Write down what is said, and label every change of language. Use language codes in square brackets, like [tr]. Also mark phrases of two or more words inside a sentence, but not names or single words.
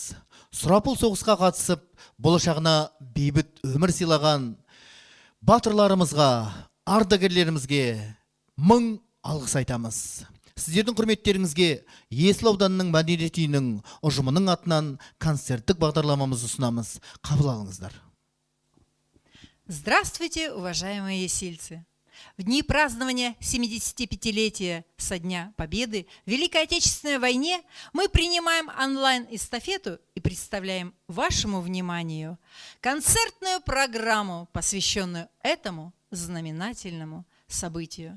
[kk] Сұрапыл соғысқа қатысып, болашағына бейбіт өмір сыйлаған батырларымызға, ардагерлерімізге мың алғыс айтамыз. Сіздердің құрметтеріңізге Есіл ауданының мәдениет үйінің ұжымының атынан концерттік бағдарламамызды ұсынамыз. Қабыл алыңыздар. [ru] Здравствуйте, уважаемые есильцы! В дни празднования 75-летия со Дня Победы в Великой Отечественной войне мы принимаем онлайн-эстафету и представляем вашему вниманию концертную программу, посвященную этому знаменательному событию.